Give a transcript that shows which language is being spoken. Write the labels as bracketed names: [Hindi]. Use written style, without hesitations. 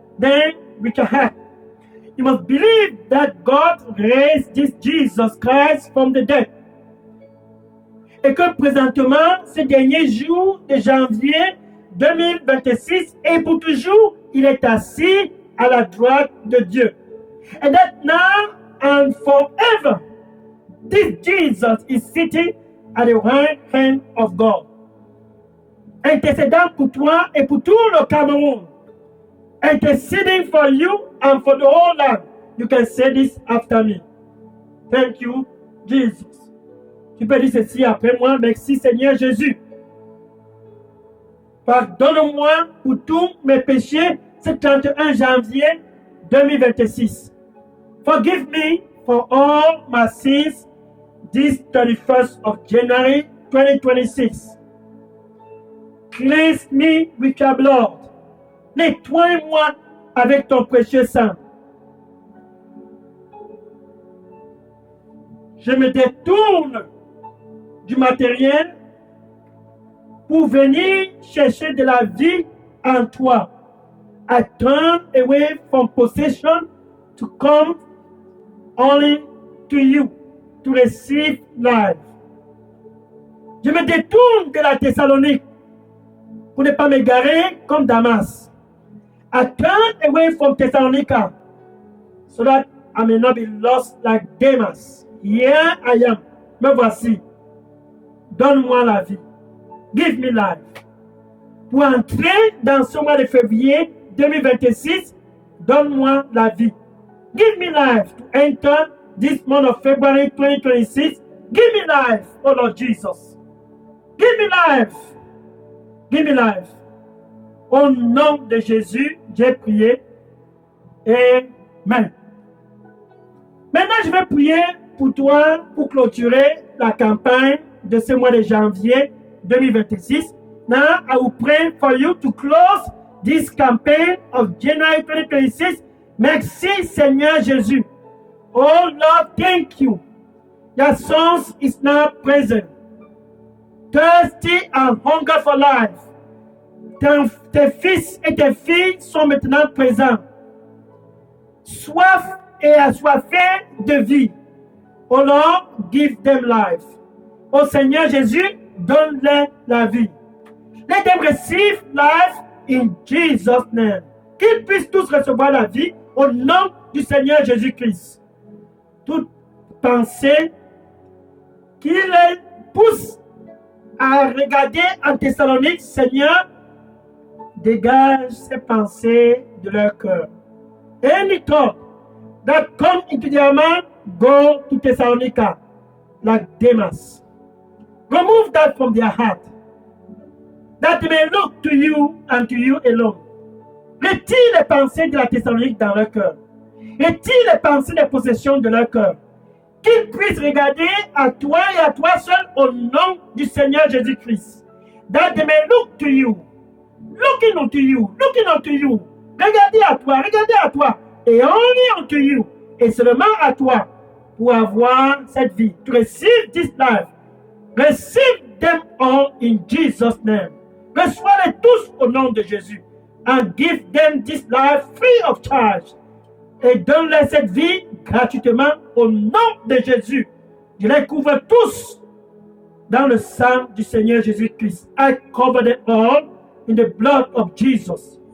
[English] Then, with your heart, you must believe that God raised this Jesus Christ from the dead. [French] Et que présentement, ces derniers jours de janvier 2026, et pour toujours, il est assis à la droite de Dieu. [English] And that now and forever, this Jesus is sitting at the right hand of God. [French] Intercédant pour toi et pour tout le Cameroun. [English] Interceding for you and for the whole land. You can say this after me. Thank you, Jesus. [French] Tu peux dire ceci après moi. Merci Seigneur Jésus. Pardonne-moi pour tous mes péchés ce 31 janvier 2026. [English] Forgive me for all my sins this 31st of January 2026. Cleanse me with your blood. [French] Nettoie-moi avec ton précieux sang. Je me détourne du matériel pour venir chercher de la vie en toi. [English] I turn away from possession to come only to you, to receive life. [French] Je me détourne de la Thessalonique pour ne pas m'égarer comme Damas. [English] I turn away from Thessalonica so that I may not be lost like Demas. Here I am. [French] Me voici. Donne-moi la vie. [English] Give me life. [French] Pour entrer dans ce mois de février 2026, donne-moi la vie. [English] Give me life to enter this month of February 2026. Give me life, oh Lord Jesus. Give me life. Give me life. [French] Au nom de Jésus, j'ai prié. Amen. Maintenant, je vais prier pour toi pour clôturer la campagne de ce mois de janvier 2026. [English] Now, I will pray for you to close this campaign of January 2026. [French] Merci, Seigneur Jésus. [English] Oh Lord, thank you. Your son is now present. Thirsty and hunger for life. [French] Tes fils et tes filles sont maintenant présents. Soif et assoiffés de vie. [English] Oh Lord, give them life. [French] Oh Seigneur Jésus, donne-leur la vie. [English] Let them receive life in Jesus' name. [French] Qu'ils puissent tous recevoir la vie au nom du Seigneur Jésus-Christ. Toute pensée qui les pousse à regarder en Thessalonique, Seigneur, dégage ces pensées de leur cœur. [English] Any thought that come into their mind, go to Thessalonica, like Demas. Remove that from their heart, that they may look to you and to you alone. [French] Retire les pensées de la Thessalonique dans leur cœur. Retire les pensées des possessions de leur cœur. Qu'ils puissent regarder à toi et à toi seul au nom du Seigneur Jésus-Christ. [English] That they may look to you. Looking unto you. Looking unto you. [French] Regardez à toi. [English] Et only unto you. [French] Et seulement à toi pour avoir cette vie. [English] To receive this life. Receive them all in Jesus' name. [French] Reçois-les tous au nom de Jésus. [English] and give them this life free of charge. [French] Et donne-leur cette vie gratuitement au nom de Jésus. Je les couvre tous dans le sang du Seigneur Jésus-Christ. [English] I cover them all in the blood of Jesus.